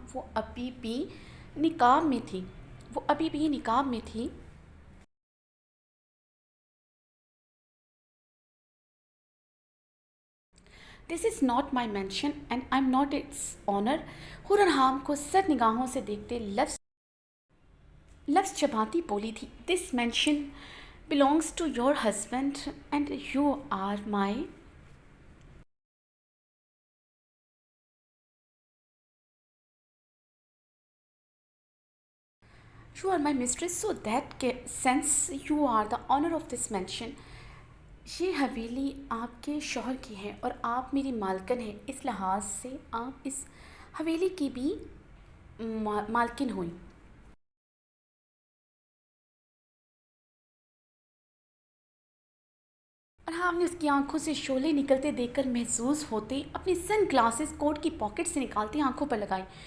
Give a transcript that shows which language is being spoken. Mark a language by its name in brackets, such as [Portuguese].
[Hindi] वो अभी भी निकाब में थी। वो अभी भी निकाब में थी। [English] This is not my mansion and I am not its owner. [Hindi] हूर अरहाम को सर निगाहों से देखते लफ्ज़ लफ्ज़ चबाती बोली थी। [English] this mansion belongs to your husband and you are my mistress, so that since you are the owner of this mansion, [Hindi] ये हवेली आपके शौहर की है और आप मेरी मालकिन हैं। इस लिहाज से आप इस हवेली की भी मालकिन हुई। और हमने उसकी आंखों से शोले निकलते देखकर महसूस होते अपनी सन ग्लासेस कोट की पॉकेट से निकालती आंखों पर लगाई।